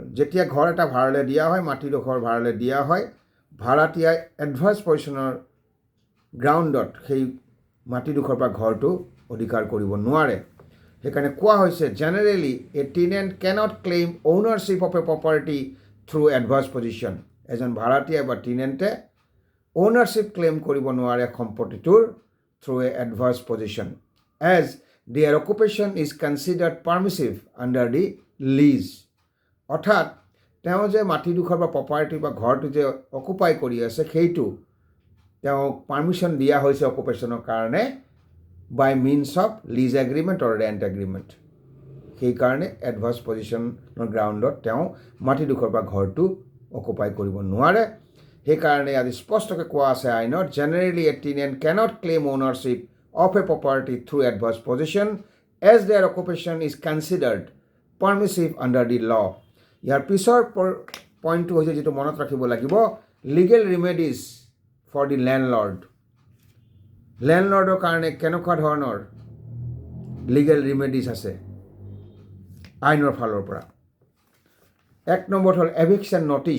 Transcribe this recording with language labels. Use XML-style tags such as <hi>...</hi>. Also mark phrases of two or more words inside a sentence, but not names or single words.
<as>যেতিয়া ঘৰ এটা ভাড়ালৈ দিয়া হয়, মাটিডোখৰ ভাড়ালৈ দিয়া হয়, ভাড়াতীয়াই এডভাৰ্ছ পজিশ্যনৰ গ্ৰাউণ্ডত সেই মাটিডোখৰ বা ঘৰটো অধিকাৰ কৰিব নোৱাৰে। সেইকাৰণে কোৱা হৈছে</as> <en>generally a tenant cannot claim ownership of a property through adverse possession.</en> <as>এজন ভাড়াতীয়া বা টেনেণ্টে অ'নাৰশ্বিপ ক্লেইম কৰিব নোৱাৰে সম্পত্তিটোৰ</as> <en>through a adverse possession as their occupation is considered permissive under the lease।</en> <as>অৰ্থাৎ তেওঁ যে মাটিডোখৰ বা প্ৰপাৰ্টি বা ঘৰটো যে অকুপাই কৰি আছে সেইটো তেওঁক পাৰ্মিশ্যন দিয়া হৈছে অকুপেশ্যনৰ কাৰণে</as> <en>by means of lease agreement or rent agreement.</en> <as>সেইকাৰণে এডভাৰ্ছ পজিশ্যনৰ গ্ৰাউণ্ডত তেওঁ মাটিডোখৰ বা ঘৰটো অকুপাই কৰিব নোৱাৰে। সেইকাৰণে আজি স্পষ্টকৈ কোৱা আছে আইনত</as> <en>generally a tenant cannot claim ownership of a property through adverse possession as their occupation is considered permissive under the law।</en> <as>ইয়াৰ পিছৰ পইণ্টটো হৈছে যিটো মনত ৰাখিব লাগিব</as> <en>legal remedies for the landlord.</en> <as>লেণ্ডলৰ্ডৰ কাৰণে কেনেকুৱা ধৰণৰ</as> <en>legal remedies</en> <as>আছে আইনৰ ফালৰ পৰা। 1 নম্বৰ হ'ল</as> <en>eviction notice.</en>